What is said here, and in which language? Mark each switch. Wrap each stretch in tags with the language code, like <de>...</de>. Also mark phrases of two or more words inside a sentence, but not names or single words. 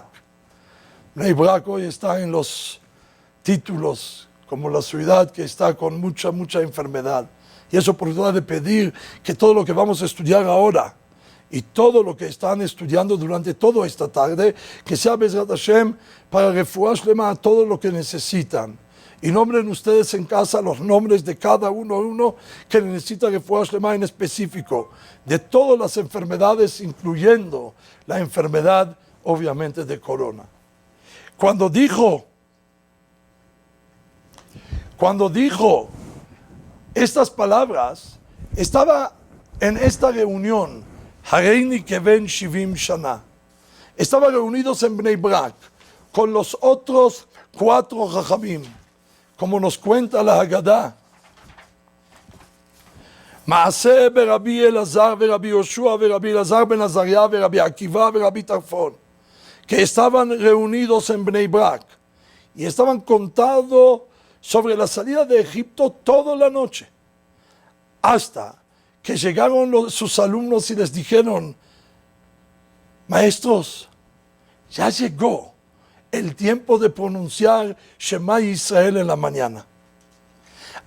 <es>Bnei Brak hoy está en los títulos como la ciudad que está con mucha enfermedad. Y es oportunidad de pedir que todo lo que vamos a estudiar ahora y todo lo que están estudiando durante toda esta tarde, que sea</es> <he>בעזרת השם</he> <es>para</es> <he>רפואה שלמה</he> <es>a todo lo que necesitan. Y nombren ustedes en casa los nombres de cada uno que necesita</es> <he>רפואה שלמה</he> <es>en específico, de todas las enfermedades, incluyendo la enfermedad, obviamente, de corona. Cuando dijo estas palabras, estaba en esta reunión,</es> <he>הריני כבן 70 שנה.</he> <es>Estaban reunidos en Bnei Brak con los otros 4 jajamim, como nos cuenta la Haggadah.</es> <he>מעשה ברבי אלעזר ברבי יהושע ברבי אלעזר בן עזריה ברבי עקיבא ברבי Tarfon,</he> <es>que estaban reunidos en Bnei Brak y estaban contando sobre la salida de Egipto toda la noche, hasta que llegaron sus alumnos y les dijeron, maestros, ya llegó el tiempo de pronunciar Shema Israel en la mañana.</es>